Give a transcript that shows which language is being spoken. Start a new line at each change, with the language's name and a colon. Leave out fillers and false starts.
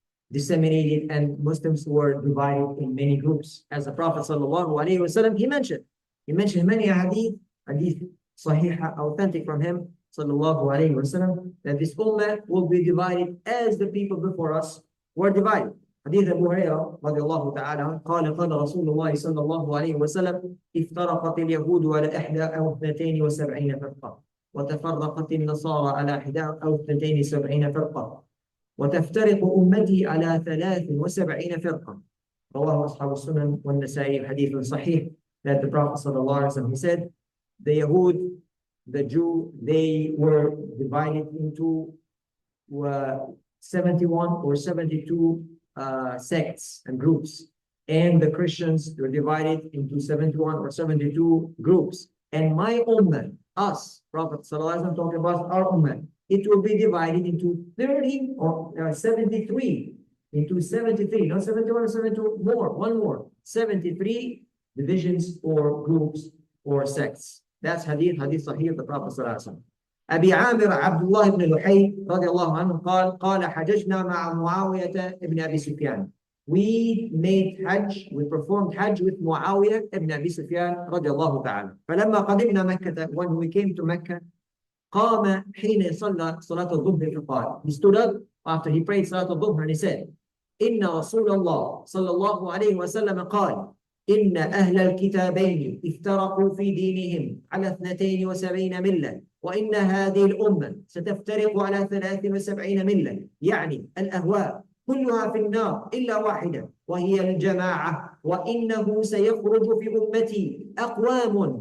English: disseminated, and Muslims were divided in many groups. As the Prophet sallallahu alaihi wasallam, he mentioned many hadith sahih, authentic from him sallallahu alaihi wasallam, that this ummah will be divided as the people before us were divided.
Arabic: حديث أبو هريرة رضي الله تعالى عنه قال رسول الله صلى الله عليه وسلم افترقت اليهود على 71 فرقة وتفرقت النصارى على 71 فرقة وتفترق أمتي على 73 فرقة. رواه أصحاب السنن والنسائي. حديث صحيح
English: that the Prophet صلى الله عليه وسلم, he said, the Yahud, the Jew, they were divided into 71 or 72 sects and groups, and the Christians were divided into 71 or 72 groups. And my ummah, us, Prophet ﷺ talking about our ummah, it will be divided into 30 or 73, into 73, not 71 or 72, one more, 73 divisions or groups or sects. That's hadith sahih of the Prophet ﷺ.
Arabic: أبي عامر عبد الله بن لحي رضي الله عنه قال حججنا مع معاوية ابن أبي سفيان.
English: We made Hajj, we performed Hajj with Muawiyah ibn Abi Sufyan رضي الله تعالى.
Arabic: فلما قدمنا مكة,
English: when we came to Mecca,
Arabic: قام حين صلى صلاة الظهر فقال,
English: he stood up after he prayed صلاة الظهر and he said,
Arabic: إن رسول الله صلى الله عليه وسلم قال إن أهل الكتابين افترقوا في دينهم على 72 ملة وإن هذه الأمة ستفترق على 73 ملة، يعني الأهواء كلها في النار إلا واحدة وهي الجماعة وإنه سيخرج في أمتي أقوام.